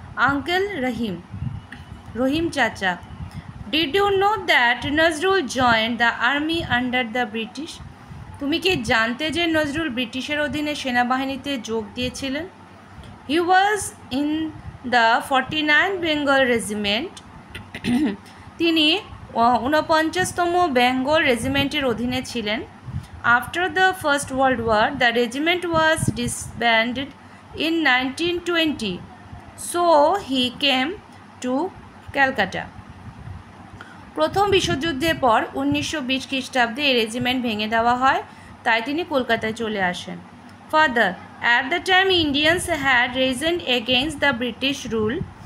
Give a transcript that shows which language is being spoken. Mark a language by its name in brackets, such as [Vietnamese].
[English] Uncle Rahim চাচা, did you know that Nazrul joined the army under the British? [Bangla] তুমি কি জানতে যে নজরুল ব্রিটিশের অধীনে সেনাবাহিনীতে যোগ দিয়েছিলেন? [English] He was in the 49 Bengal Regiment. [Bangla] তিনি 49তম বেঙ্গল রেজিমেন্টের অধীনে ছিলেন। [English] After the First World War, the regiment was disbanded in 1920. So he came to Calcutta. [Bangla] প্রথম বিশ্বযুদ্ধের পর 1920 খ্রিস্টাব্দে এই রেজিমেন্ট ভেঙে দেওয়া হয়, তাই তিনি কলকাতায় চলে আসেন। [English] Father, at the time Indians had risen against the British rule.